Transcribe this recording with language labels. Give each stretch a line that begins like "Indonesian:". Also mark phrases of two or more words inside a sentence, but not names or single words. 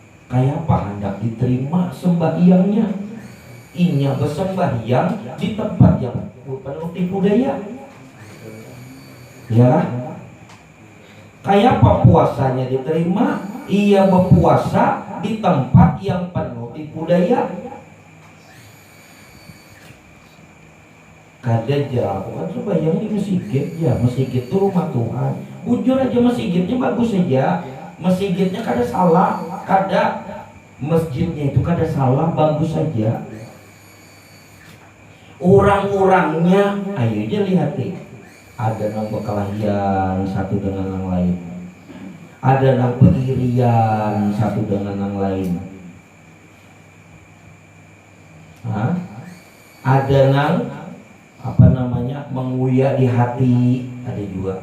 Indonesian: Kayak apa hendak diterima sembahyangnya? Inya bersembahyang di tempat yang penuh tipu daya. Ya. Kayak apa puasanya diterima? Ia berpuasa di tempat yang penuh tipu daya. Kada aja, aku kan sembahyang di masjid ya, masjid itu rumah Tuhan. Bujur aja masjidnya bagus aja, masjidnya kada salah, kada masjidnya itu kada salah, bagus saja. Orang-orangnya, ayo aja lihat nih, ada yang berkelahian satu dengan yang lain, ada yang pengirian satu dengan yang lain, ada yang menguyak di hati, ada juga.